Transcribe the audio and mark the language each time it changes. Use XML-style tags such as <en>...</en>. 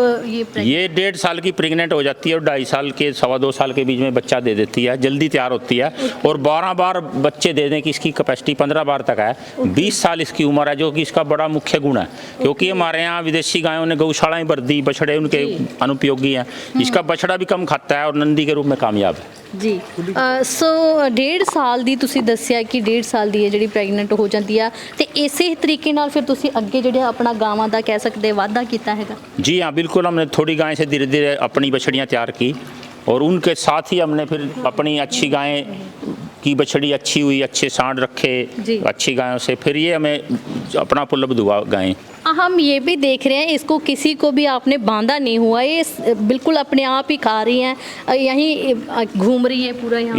<hi>ये 1.5 साल की प्रेग्नेंट हो जाती है और 2.5 साल के 2.25 साल के बीच में बच्चा दे देती है, जल्दी तैयार होती है। और 12 बार बच्चे देने की इसकी कैपेसिटी 15 बार तक है। 20 साल इसकी उम्र है, जो कि इसका बड़ा मुख्य गुण है। क्योंकि हमारे यहाँ विदेशी गायों ने गौशालाएं भर दी, बछड़े उनके अनुपयोगी हैं। इसका बछड़ा भी कम खाता है और नंदी के रूप में कामयाब है।</hi> <pa>जी, सो 1.5 ਸਾਲ ਦੀ ਤੁਸੀਂ ਦੱਸਿਆ ਕਿ 1.5 ਸਾਲ ਦੀ ਹੈ ਜਿਹੜੀ ਪ੍ਰੈਗਨੈਂਟ ਹੋ ਜਾਂਦੀ ਆ, ਤੇ ਇਸੇ ਤਰੀਕੇ ਨਾਲ ਫਿਰ ਤੁਸੀਂ ਅੱਗੇ ਜਿਹੜੇ ਆਪਣਾ ਗਾਵਾਂ ਦਾ ਕਹਿ ਸਕਦੇ ਵਾਧਾ ਕੀਤਾ ਹੈਗਾ?</pa> <hi>जी हाँ, बिल्कुल, हमने थोड़ी गाय से धीरे धीरे अपनी बछड़ियाँ तैयार की और उनके साथ ही हमने फिर अपनी अच्छी गायें की बछड़ी अच्छी हुई, अच्छे सांड रखे अच्छी गायों से, फिर ये हमें अपना उपलब्ध हुआ गायें। हम ये भी देख रहे हैं इसको किसी को भी आपने बांधा नहीं हुआ, ये बिल्कुल अपने आप ही खा रही हैं, यहीं घूम रही है पूरा यहाँ।</hi>